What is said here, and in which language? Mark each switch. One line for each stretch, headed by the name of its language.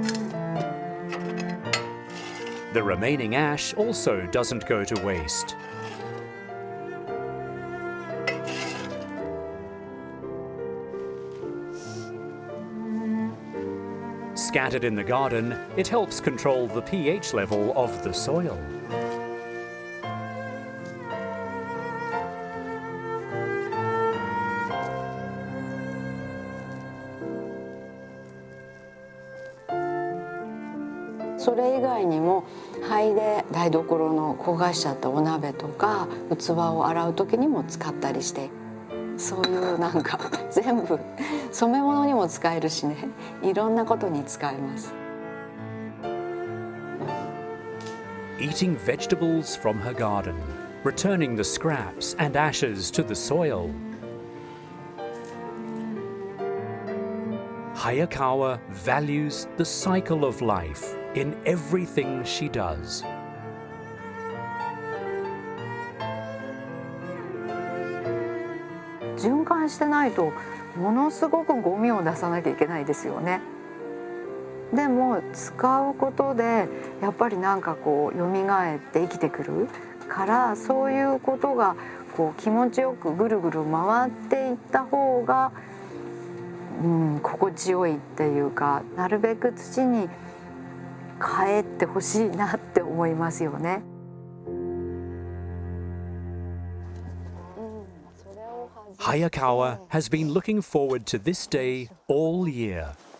English: The remaining ash also doesn't go to waste. Scattered in the garden, it helps control the pH level of the soil.
Japanese: 「それ以外にも灰で台所の焦がしちゃったお鍋とか器を洗う時にも使ったりして、そういうなんか全部染め物にも使えるしね、いろんなことに使えます。
English: Eating vegetables from her garden, returning the scraps and ashes to the soil. Hayakawa values the cycle of life in everything she does.
Japanese: 循環してないとものすごくゴミを出さなきゃいけないですよね。でも使うことでやっぱりなんかこう蘇って生きてくるから、そういうことがこう気持ちよくぐるぐる回っていった方が、心地よいっていうか、なるべく土に帰ってほしいなって思いますよね。
English: Hayakawa has been looking forward to this day all year.